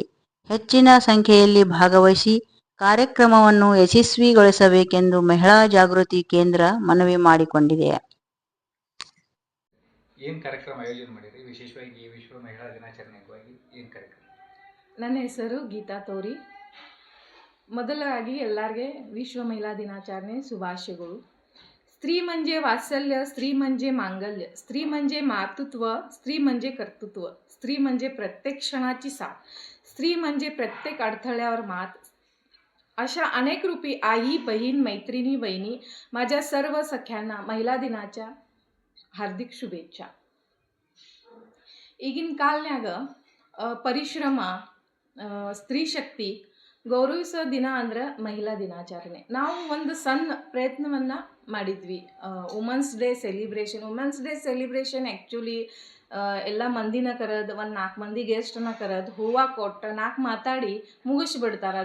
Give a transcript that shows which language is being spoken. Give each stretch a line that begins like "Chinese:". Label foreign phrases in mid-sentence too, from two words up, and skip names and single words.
Kannada: ಹೆಚ್ಚಿನ ಸಂಖ್ಯೆಯಲ್ಲಿ ಭಾಗವಹಿಸಿ ಕಾರ್ಯಕ್ರಮವನ್ನು ಯಶಸ್ವಿಗೊಳಿಸಬೇಕೆಂದು ಮಹಿಳಾ ಜಾಗೃತಿ ಕೇಂದ್ರ ಮನವಿ ಮಾಡಿಕೊಂಡಿದೆ. ಏನು ಕಾರ್ಯಕ್ರಮ ಆಯೋಜನೆ ಮಾಡಿರಿ? ವಿಶೇಷವಾಗಿ ವಿಶ್ವ ಮಹಿಳಾ ದಿನಾಚರಣೆ ಅಂಗವಾಗಿ ಏನು ಕಾರ್ಯಕ್ರಮ? ನನ್ನ ಹೆಸರು ಗೀತಾ ತೋರಿ. ಮೊದಲಾಗಿ ಎಲ್ಲರಿಗೆ ವಿಶ್ವ ಮಹಿಳಾ ದಿನಾಚರಣೆ ಶುಭಾಶಯಗಳು.
Marathi: स्त्री म्हणजे वात्सल्य, स्त्री म्हणजे मांगल्य, स्त्री म्हणजे मातृत्व, स्त्री म्हणजे कर्तृत्व, स्त्री म्हणजे प्रत्येक क्षणाची साथ, स्त्री म्हणजे प्रत्येक अडथळ्यावर मात. अशा अनेक रूपी आई, बहीण, मैत्रिणी, वहिनी, माझ्या सर्व सख्यांना महिला दिनाच्या हार्दिक शुभेच्छा.
Kannada: ಈಗಿನ ಕಾಲನ್ಯಾಗ ಪರಿಶ್ರಮ, ಸ್ತ್ರೀ ಶಕ್ತಿ ಗೌರವಿಸೋ ದಿನ ಅಂದ್ರೆ ಮಹಿಳಾ ದಿನಾಚರಣೆ. ನಾವು ಒಂದು ಸಣ್ಣ ಪ್ರಯತ್ನವನ್ನು ಮಾಡಿದ್ವಿ.
English: Women's Day celebration actually
Kannada: ಎಲ್ಲ ಮಂದಿನ ಕರೆದು ಒಂದು 4 ಮಂದಿ ಗೆಸ್ಟನ್ನ ಕರೆದು ಹೂವು ಕೊಟ್ಟು 4 ಮಾತಾಡಿ ಮುಗಿಸ್ಬಿಡ್ತಾರೆ.